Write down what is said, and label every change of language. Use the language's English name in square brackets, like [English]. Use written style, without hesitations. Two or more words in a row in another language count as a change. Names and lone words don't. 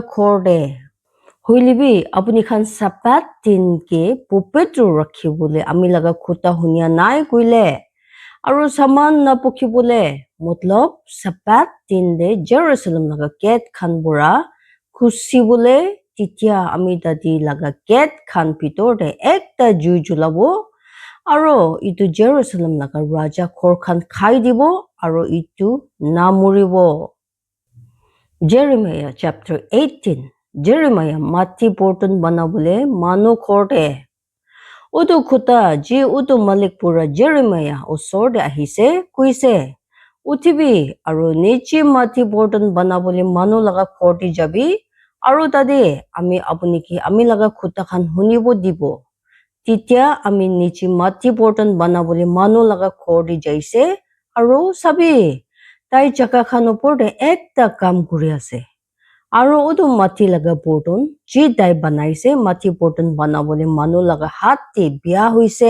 [Naga Pidgin] khor de huilibi apuni khan sapat tin ke pupetru rakhibule ami laga khuta hunya nai kuile aru saman na pukhibule matlab sapat tin de Jerusalem laga gate khan bura khusibule titya ami dadi laga gate khan pitor de ekta jui julabo aru itu Jerusalem laga raja khor khan khai dibo aru itu namuribo. Jeremiah chapter 18 Jeremiah mati porton banabule manu khorde udu khuta ji udu Malik pura Jeremiah osor de ahise kuise utibi aru nichi mati porton banabule manu laga khorti jabi aru tade ami apuni ki ami laga khuta khan hunibo dibo titya ami nichi mati porton banabole manu laga khorti jaise aru sabi tai jaka khan upor de ekta kam kuri ase Aro utu mati laga burton ji dai banaise mati burton banabole manu laga hat te biya hoise.